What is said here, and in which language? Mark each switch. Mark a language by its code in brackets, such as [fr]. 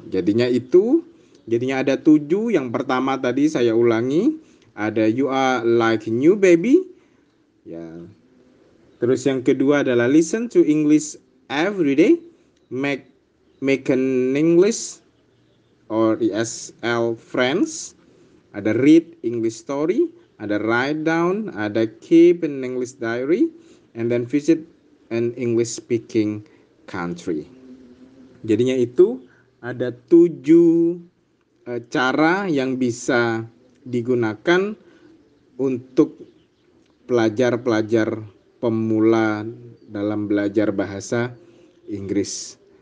[id] Jadinya ada 7. Yang pertama tadi saya ulangi, ada [en] you are like new baby. [id] Ya. Terus yang kedua adalah [en] listen to English every day. Make an English or ESL friends. Ada read English story, ada write down, ada keep an English diary, and then visit an English speaking country. [id] Jadinya itu ada 7 cara yang bisa digunakan untuk pelajar-pelajar pemula dalam belajar bahasa Inggris.